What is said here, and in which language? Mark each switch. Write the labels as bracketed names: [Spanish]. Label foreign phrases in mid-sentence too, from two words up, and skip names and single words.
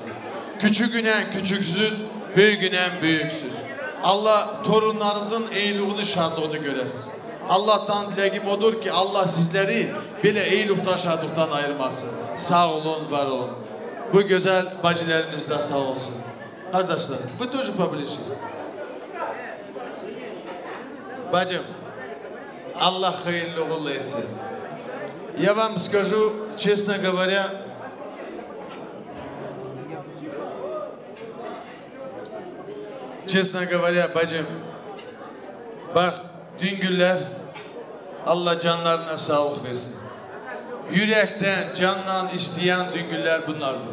[Turkish] Küçüğünen küçüksüz, büyüğünen büyüksüz. Allah torunlarınızın iyiliğini, şadlığını göresin. Allah'tan dileğim odur ki Allah sizleri bile iyilikten, şadlıktan ayırmasın. Sağ olun, var olun. Bu güzel bacılarımız da sağ olsun. Kardeşler, bu [Russian] тоже поближе. [Turkish] Bacım, Allah hayırlı uğurlu etsin. [Russian] Я вам скажу, честно говоря, [Turkish] bacım, bak düngüller, Allah canlarına sağlık versin. Yürekten, candan isteyen düngüller bunlardır.